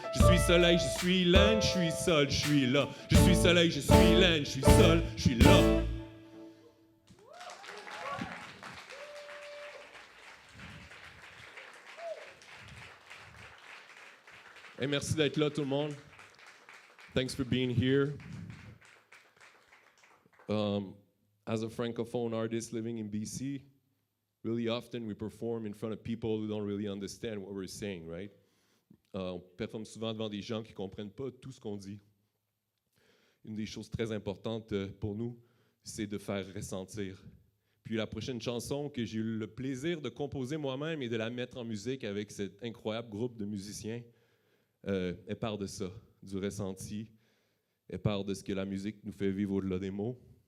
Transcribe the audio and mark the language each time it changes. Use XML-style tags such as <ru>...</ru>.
<fr>Je suis soleil, je suis laine, je suis sol, je suis là. Je suis soleil, je suis laine, je suis sol, je suis là. Hey, merci d'être là, tout le monde.</fr> <en>Thanks for being here. As a francophone artist living in BC, really often we perform in front of people who don't really understand what we're saying, right?</en> <fr>On performe souvent devant des gens qui ne comprennent pas tout ce qu'on dit. Une des choses très importantes pour nous, c'est de faire ressentir. Puis la prochaine chanson que j'ai eu le plaisir de composer moi-même et de la mettre en musique avec cet incroyable groupe de musiciens, elle part de ça, du ressenti, elle part de ce que la musique nous fait vivre au-delà des mots.</fr>